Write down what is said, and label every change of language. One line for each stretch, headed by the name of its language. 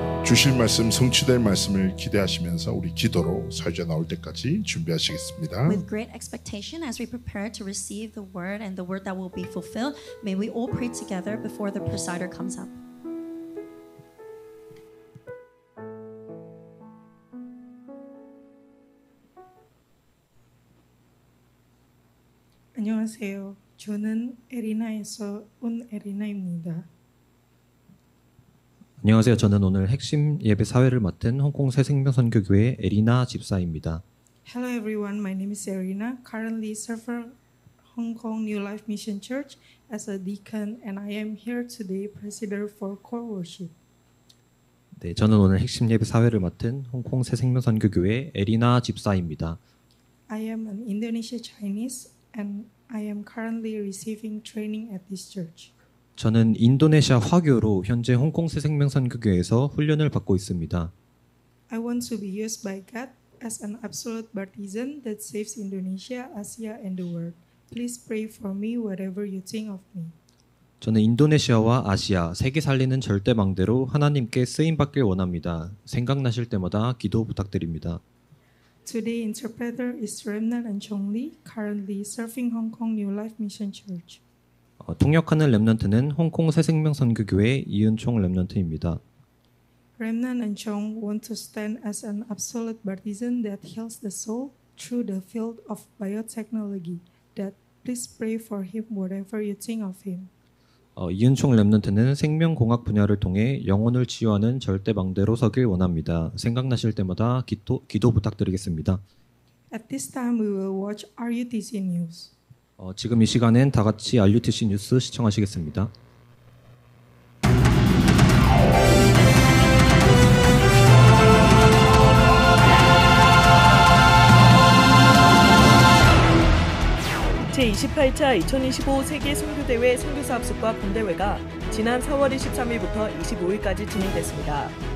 Korean: 주실 말씀, 성취될 말씀을 기대하시면서 우리 기도로 사회자 나올 때까지 준비하시겠습니다.
English: With great expectation, as we prepare to receive the word and the word that will be fulfilled, may we all pray together before the presider comes up.
Korean: 안녕하세요. 저는 에리나에서 온 에리나입니다. 안녕하세요. 저는 오늘 핵심 예배 사회를 맡은 홍콩 새생명선교교회 에리나 집사입니다.
English: Hello everyone. My name is Erina. Currently serve Hong Kong New Life Mission Church as a deacon, and I am here today, president for core worship.
Korean: 네, 저는 오늘 핵심 예배 사회를 맡은 홍콩 새생명선교교회 에리나 집사입니다.
English: I am an Indonesian Chinese, and I am currently receiving training at this church.
Korean: 저는 인도네시아 화교로 현재 홍콩 새생명선교교회에서 훈련을 받고 있습니다.
English: I want to be used by God as an absolute partisan that saves Indonesia, Asia, and the world. Please pray for me whatever you think of me.
Korean: 저는 인도네시아와 아시아, 세계 살리는 절대망대로 하나님께 쓰임받길 원합니다. 생각나실 때마다 기도 부탁드립니다.
English: Today interpreter is Remnan and Chong Lee, currently serving Hong Kong New Life Mission Church.
Korean: 통역하는 렘넌트는 홍콩 새생명선교교회 이은총 렘넌트입니다.
English: Remnan and Chong want to stand as an absolute partisan that heals the soul through the field of biotechnology. That please pray for him whatever you think of him.
Korean: 이은총 렘넌트는 생명공학 분야를 통해 영혼을 치유하는 절대망대로 서길 원합니다. 생각나실 때마다 기도 부탁드리겠습니다.
English: At this time we will watch RUTC News.
Korean: 지금 이 시간엔 다 같이 RUTC 뉴스 시청하시겠습니다. 제28차 2025 세계 선교대회 선교사 합숙과 본대회가 지난 4월 23일부터 25일까지 진행됐습니다.